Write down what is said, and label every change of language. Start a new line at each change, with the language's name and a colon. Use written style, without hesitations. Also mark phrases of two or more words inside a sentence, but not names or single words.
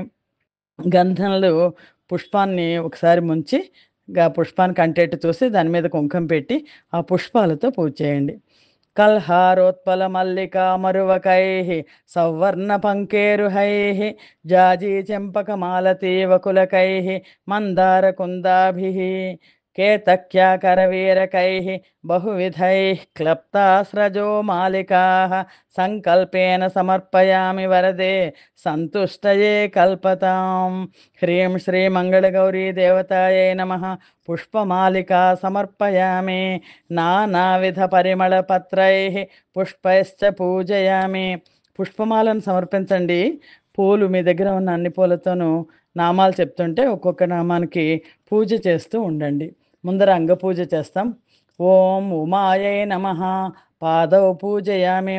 Telugu: గంధంలో పుష్పాన్ని ఒకసారి ముంచి పుష్పాన్ని కంటేట్టు చూసి దాని మీద కుంకుమ పెట్టి ఆ పుష్పాలతో పూజ చేయండి.
Sanskrit: కల్హారోత్పల మల్లికా మరువకైః సౌవర్ణ పంకేరుహైః జాజీ చెంపక మాలతీ వకులకైః మందార కుందాభిః केतक्याकरवीरकैः बहुविधैः क्लप्तास्रजो मालिकाः सङ्कल्पेन समर्पयामि वरदे सन्तुष्टये कल्पताम्। ह्रीं श्रीमङ्गलगौरी देवतायै नमः। पुष्पमालिका समर्पयामि। नानाविधपरिमళపత్రైः పుష్పైశ్చ పూజయామి.
Telugu: పుష్పమాలను సమర్పించండి. పూలు మీ దగ్గర ఉన్న అన్ని పూలతోనూ నామాలు చెప్తుంటే ఒక్కొక్క నామానికి పూజ చేస్తూ ఉండండి. ముందర అంగపూజ చేస్తాం.
Sanskrit: ఓం ఉమాయై నమః. పాదవ పూజయామి.